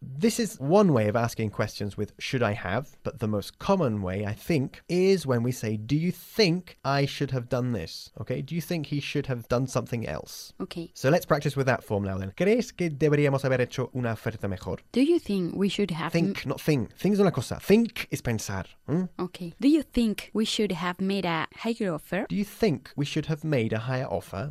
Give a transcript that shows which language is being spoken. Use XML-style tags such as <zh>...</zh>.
<en>This is one way of asking questions with should I have, but the most common way, I think, is when we say, do you think I should have done this? Okay, do you think he should have done something else? Okay. So let's practice with that form now then.</en> <es>¿Crees que deberíamos haber hecho una oferta mejor?</es> <en>Do you think we should have...</en> <es>Think. Think es una cosa. Think es pensar.</es> <en>Okay. Do you think we should have made a higher offer? Do you think we should have made a higher offer?</en>